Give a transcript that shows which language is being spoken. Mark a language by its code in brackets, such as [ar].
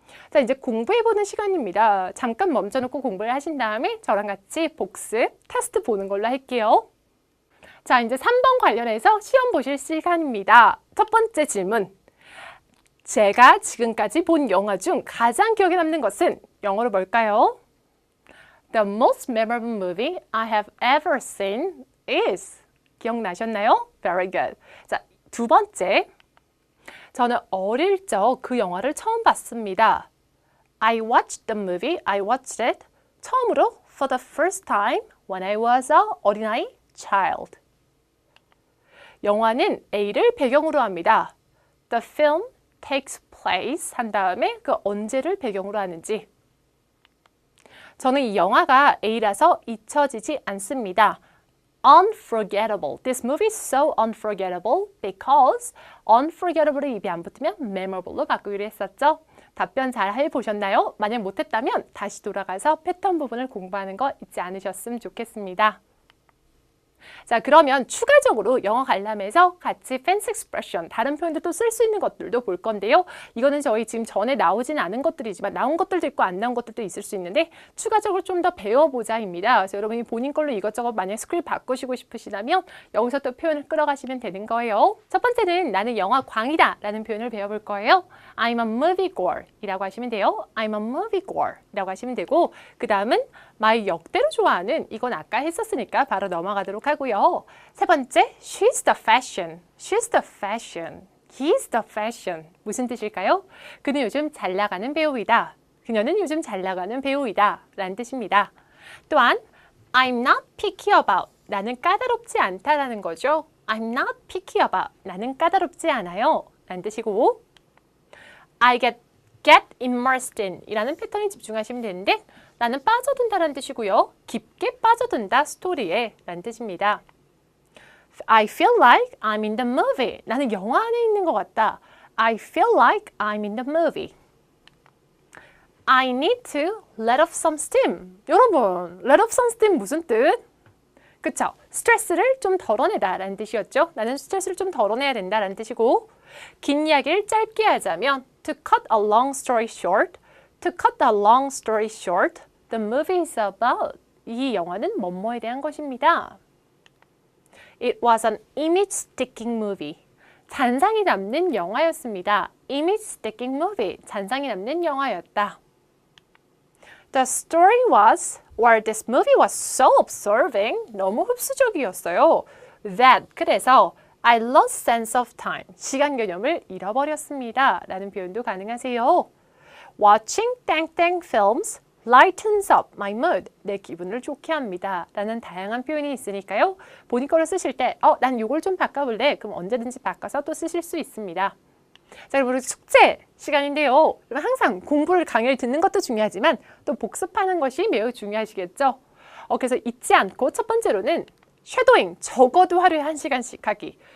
[ko] 자, 이제 공부해보는 시간입니다. 잠깐 멈춰놓고 공부를 하신 다음에 저랑 같이 복습 테스트 보는 걸로 할게요. 자, 이제 3번 관련해서 시험 보실 시간입니다. 첫 번째 질문. 제가 지금까지 본 영화 중 가장 기억에 남는 것은 영어로 뭘까요? [en] The most memorable movie I have ever seen is [ko] 기억나셨나요? [en] Very good. [ko] 자, 두 번째. 저는 어릴 적 그 영화를 처음 봤습니다. [en] I watched the movie. I watched it. [ko] 처음으로 [en] for the first time when I was a 어린아이 child. [ko] 영화는 A를 배경으로 합니다. [en] The film takes place [ko] 한 다음에 그 언제를 배경으로 하는지. 저는 이 영화가 A라서 잊혀지지 않습니다. [en] Unforgettable. This movie is so unforgettable because [ko] unforgettable이 입에 안 붙으면 memorable로 바꾸기로 했었죠. 답변 잘 해보셨나요? 만약 못했다면 다시 돌아가서 패턴 부분을 공부하는 거 잊지 않으셨으면 좋겠습니다. 자, 그러면 추가적으로 영어 관람에서 같이 fancy expression, 다른 표현들도 쓸 수 있는 것들도 볼 건데요. 이거는 저희 지금 전에 나오진 않은 것들이지만 나온 것들도 있고 안 나온 것들도 있을 수 있는데 추가적으로 좀 더 배워보자입니다. 그래서 여러분이 본인 걸로 이것저것 만약 스크립트 바꾸시고 싶으시다면 여기서 또 표현을 끌어가시면 되는 거예요. 첫 번째는 나는 영화 광이다 라는 표현을 배워볼 거예요. [en] I'm a moviegoer [ko] 이라고 하시면 돼요. [en] I'm a moviegoer [ko] 이라고 하시면 되고 그 다음은 마이 역대로 좋아하는 이건 아까 했었으니까 바로 넘어가도록 하고요. 세 번째, [en] she's the fashion. She's the fashion. He's the fashion. [ko] 무슨 뜻일까요? 그는 요즘 잘 나가는 배우이다. 그녀는 요즘 잘 나가는 배우이다. 라는 뜻입니다. [en] 또한 I'm not picky about. [ko] 나는 까다롭지 않다라는 거죠. [en] I'm not picky about. [ko] 나는 까다롭지 않아요. 라는 뜻이고 [en] I get immersed in [ko] 이라는 패턴에 집중하시면 되는데 나는 빠져든다라는 뜻이고요. 깊게 빠져든다 스토리에 라는 뜻입니다. [en] I feel like I'm in the movie. [ko] 나는 영화 안에 있는 것 같다. [en] I feel like I'm in the movie. I need to let off some steam. [ko] 여러분, [en] let off some steam [ko] 무슨 뜻? 그쵸? 스트레스를 좀 덜어내다 라는 뜻이었죠. 나는 스트레스를 좀 덜어내야 된다 라는 뜻이고 긴 이야기를 짧게 하자면 [en] to cut a long story short, to cut a long story short, the movie is about. [ko] 이 영화는 뭐뭐에 대한 것입니다. [en] It was an image-sticking movie. [ko] 잔상이 남는 영화였습니다. [en] Image-sticking movie. [ko] 잔상이 남는 영화였다. [en] The story was, or this movie was so absorbing. [ko] 너무 흡수적이었어요. [en] That, [ko] 그래서 [en] I lost sense of time. [ko] 시간 개념을 잃어버렸습니다. 라는 표현도 가능하세요. [en] Watching 땡땡 films lightens up my mood. [ko] 내 기분을 좋게 합니다. 라는 다양한 표현이 있으니까요. 본인 거를 쓰실 때 난 이걸 좀 바꿔볼래. 그럼 언제든지 바꿔서 또 쓰실 수 있습니다. 자, 여러분 숙제 시간인데요. 항상 공부를 강의를 듣는 것도 중요하지만 또 복습하는 것이 매우 중요하시겠죠. 그래서 잊지 않고 첫 번째로는 쉐도잉, 적어도 하루에 1시간씩 하기.